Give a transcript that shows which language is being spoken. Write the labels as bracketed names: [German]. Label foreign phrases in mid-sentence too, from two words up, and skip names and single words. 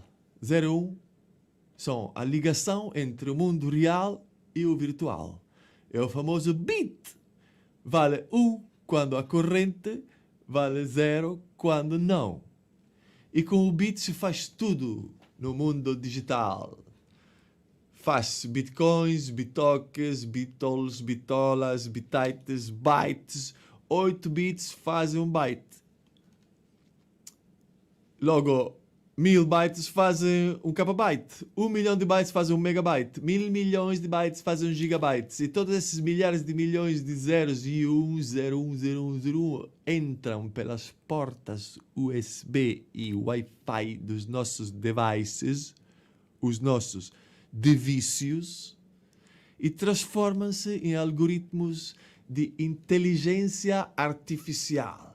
[Portuguese] 0 e 1 são a ligação entre o mundo real e o virtual. É o famoso bit. Vale 1 quando a corrente, vale 0 quando não. E com o bit se faz tudo no mundo digital. Faz bitcoins, bitokens, bitols, bitolas, bitites, bytes. 8 bits fazem um byte. Logo, 1000 bytes fazem um kbyte. 1 milhão de bytes fazem um megabyte. 1000 milhões de bytes fazem um gigabyte. E todos esses milhares de milhões de zeros e 010101 entram pelas portas USB e Wi-Fi dos nossos devices, os nossos devícios, e transformam-se em algoritmos de inteligência artificial.